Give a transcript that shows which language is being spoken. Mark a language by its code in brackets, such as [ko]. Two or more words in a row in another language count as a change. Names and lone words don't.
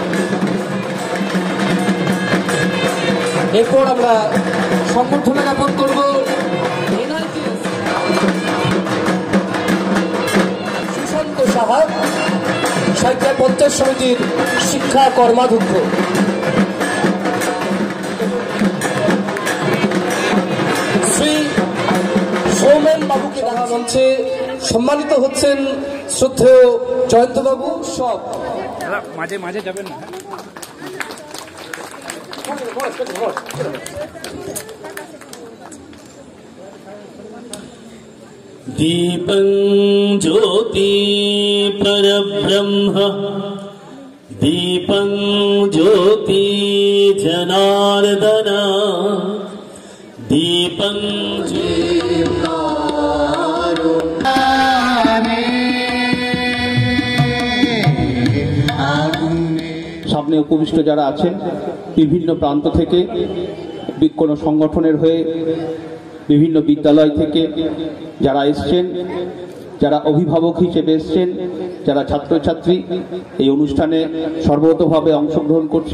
[bn] এরপর আমরা সম্বর্ধনা জ্ঞাপন করব সুশান্ত সাহা, সাঁইথিয়া পঞ্চায়েত সমিতির শিক্ষা কর্মাধ্যক্ষ। শ্রী সৌমেন বাবুকে দেখা মঞ্চে সম্মানিত হচ্ছেন শ্রদ্ধেয় জয়ন্তবাবু। সব মাঝে মাঝে যাবেন না। [sa] दीपं ज्योति परब्रह्म दीपं ज्योति जनार्दन दीपं [bn] সামনে উপবিষ্ট যারা আছেন বিভিন্ন প্রান্ত থেকে, কোনো সংগঠনের হয়ে, বিভিন্ন বিদ্যালয় থেকে যারা এসছেন, যারা অভিভাবক হিসেবে এসছেন, যারা ছাত্রছাত্রী এই অনুষ্ঠানে সর্বতভাবে অংশগ্রহণ করছে।